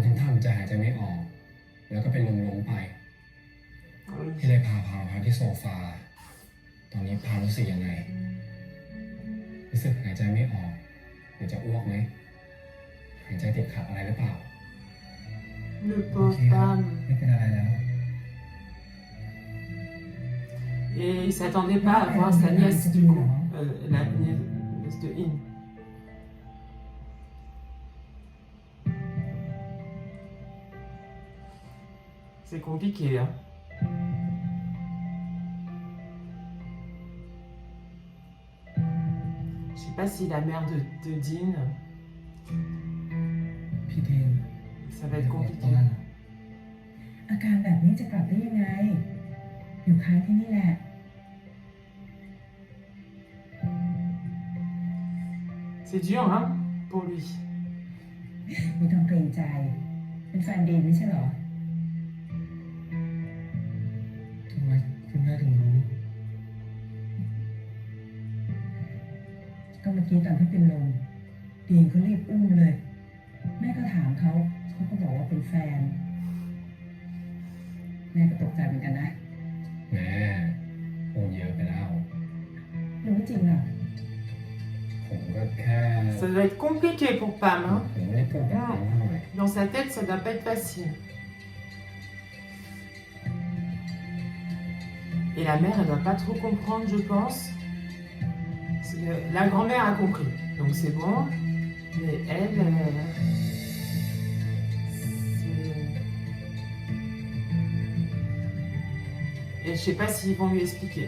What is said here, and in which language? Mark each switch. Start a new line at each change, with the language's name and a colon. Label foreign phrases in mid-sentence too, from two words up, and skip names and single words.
Thai: จะหายใจไม่ออก แล้วก็เป็นลงไป พี่เลยพาพักที่โซฟา ตอนนี้พารู้สึกยังไง รู้สึกหายใจไม่ออกหรือจะอ้วกไหม หายใจติดขัดอะไรหรือเปล่า
French: Le
Thai: โอ
French: pauvre
Thai: เคครับ
French: Pam.
Thai: ไม่เป็นอะไรแล้ว
French: Et il s'attendait pas à voir sa nièce, du coup, la nièce de In. C'est compliqué, hein. Je sais pas si la mère de Dean,
Thai: พี่ดิน
French: ça va être compliqué.
Thai: อาการแบบนี้จะกลับได้ยังไง อยู่ค้างที่นี่แหละ
French: C'est dur, hein, pour lui.
Thai: ไม่ต้องเกรงใจ เป็นแฟนดีไม่ใช่เหรอ ทำไมคุณแม่ถึงรู้ ก็เมื่อกี้ตอนที่เป็นลมดีนเขารีบอุ้มเลย แม่ก็ถามเขาก็บอกว่าเป็นแฟน แม่ก็ตกใจเหมือนกันนะ แม่พูดเยอะไปแล้ว รู้จริงเหรอ ผมก็แค่
French: Ça doit être compliqué pour Pam, hein.
Thai: ผมไม่ได้พูดแบบนั้นเลย
French: Dans sa tête, ça doit pas être facile. Et la mère, elle doit pas trop comprendre, je pense. La grand-mère a compris, donc c'est bon. Mais elle, et je sais pas s'ils vont lui expliquer.